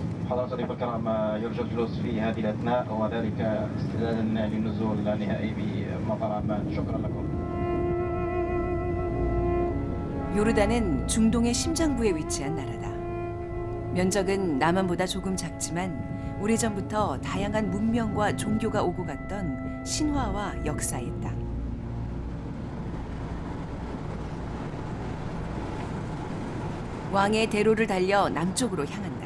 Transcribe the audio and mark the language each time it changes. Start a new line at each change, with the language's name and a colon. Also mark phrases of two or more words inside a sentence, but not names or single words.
Arabic: حضرات الضيوف الكرام يرجى الجلوس في هذه الأثناء وذلك استعدادا للنزول النهائي بمطار عمان. شكرا لكم.
Korean: 요르단은 중동의 심장부에 위치한 나라다. 면적은 남한보다 조금 작지만 오래전부터 다양한 문명과 종교가 오고 갔던 신화와 역사의 땅. 왕의 대로를 달려 남쪽으로 향한다.